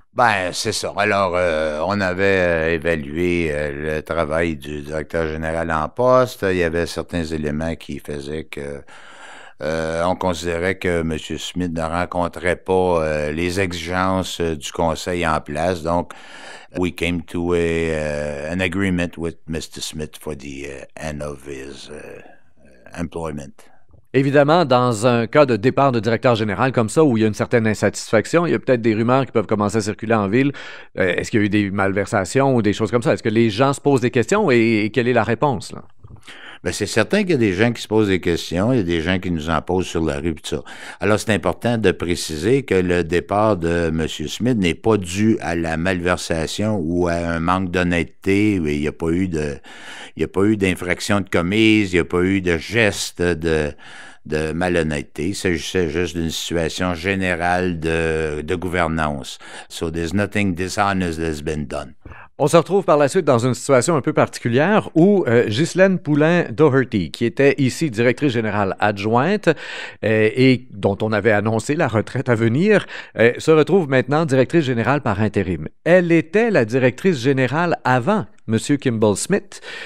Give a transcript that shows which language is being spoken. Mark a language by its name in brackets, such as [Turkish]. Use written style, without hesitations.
[French] Ben, c'est ça. Alors, on avait évalué le travail du directeur général en poste. Il y avait certains éléments qui faisaient que on considérait que M. Smith ne rencontrait pas les exigences du conseil en place. Donc, [English] we came to an agreement with Mr. Smith for the end of his employment. [French] Évidemment, dans un cas de départ de directeur général comme ça, où il y a une certaine insatisfaction, il y a peut-être des rumeurs qui peuvent commencer à circuler en ville. Est-ce qu'il y a eu des malversations ou des choses comme ça? Est-ce que les gens se posent des questions et quelle est la réponse, là? Ben, c'est certain qu'il y a des gens qui se posent des questions, il y a des gens qui nous en posent sur la rue, pis ça. Alors, c'est important de préciser que le départ de M. Smith n'est pas dû à la malversation ou à un manque d'honnêteté. Il n'y a pas eu d'infraction de commise, il n'y a pas eu de geste de malhonnêteté. Il s'agissait juste d'une situation générale de gouvernance. [English] So there's nothing dishonest that's been done. [French] On se retrouve par la suite dans une situation un peu particulière où Ghislaine Poulin-Doherty, qui était ici directrice générale adjointe et dont on avait annoncé la retraite à venir, se retrouve maintenant directrice générale par intérim. Elle était la directrice générale avant M. Kimball Smith.